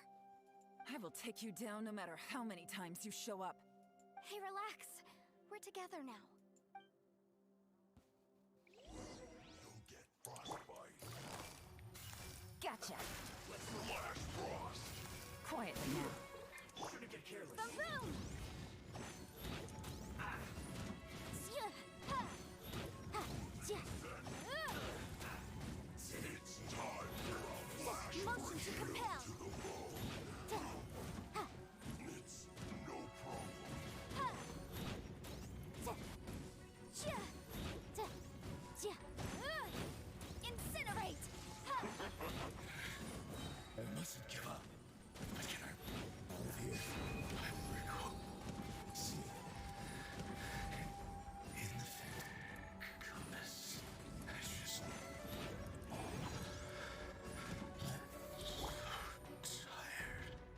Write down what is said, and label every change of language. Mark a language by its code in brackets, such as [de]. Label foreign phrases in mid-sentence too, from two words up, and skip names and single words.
[en] I will take you down no matter how many times you show up. Hey, relax. We're together now. Frostbite. Gotcha. Last frost. Quietly now. Shouldn't get careless. Boom! Zia! Ha! Ha! Zia! It's time for a flash Motion to compel! to the bone. Ha! It's no problem. Ha! Zia! Zia! Zia! Zia! Incinerate! Ha! I mustn't give up. But can I move here? I will recall. See. In the compass. Ashes. Tired.